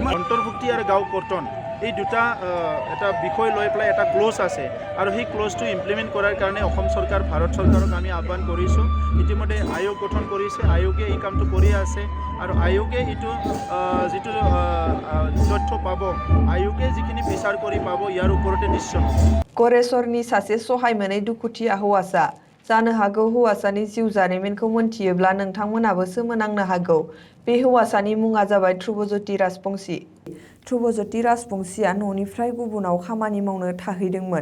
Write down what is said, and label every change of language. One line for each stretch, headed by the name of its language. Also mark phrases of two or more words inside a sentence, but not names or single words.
Assamese: অন্তৰ্ভুক্তি আৰু গাঁও কৰ্তন এই দুটা এটা বিষয় লৈ পেলাই এটা ক্লজ আছে আৰু সেই ক্লজটো ইমপ্লিমেণ্ট কৰাৰ কাৰণে অসম চৰকাৰ ভাৰত চৰকাৰক আমি আহ্বান কৰিছোঁ। ইতিমধ্যে আয়োগ গঠন কৰিছে, আয়োগে এই কামটো কৰি আছে আৰু আয়োগে এইটো যিটো তথ্য পাব, আয়োগে যিখিনি বিচাৰ কৰি পাব ইয়াৰ ওপৰতে নিশ্চয়।
Bodo: गरेस्वरनि सासे सहाय मोनै दुखुथिया हौवासा। जानो हागौ हौवासानि जिउ जारिमिनखौ मोनथियोब्ला नोंथांमोनाबो सोमोनांनो हागौ। बे हौवासानि मुङा जाबाय ध्रुबज्यति राजबंसी। ध्रुबज्यति राजबंसीया न'निफ्राय गुबुनाव खामानि मावनो थाहैदोंमोन।